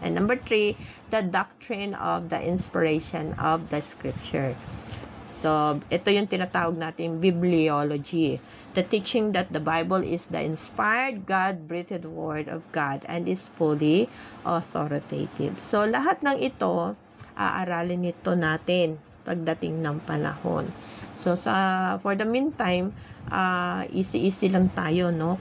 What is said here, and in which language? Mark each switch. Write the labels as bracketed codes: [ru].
[en] And number three, the doctrine of the inspiration of the Scripture. [tl] So, ito yung tinatawag natin bibliology. [en] The teaching that the Bible is the inspired, God-breathed Word of God and is fully authoritative. [tl] So, lahat ng ito, aaralin nito natin pagdating ng panahon. So, [en] for the meantime, [tl] easy-easy lang tayo, no?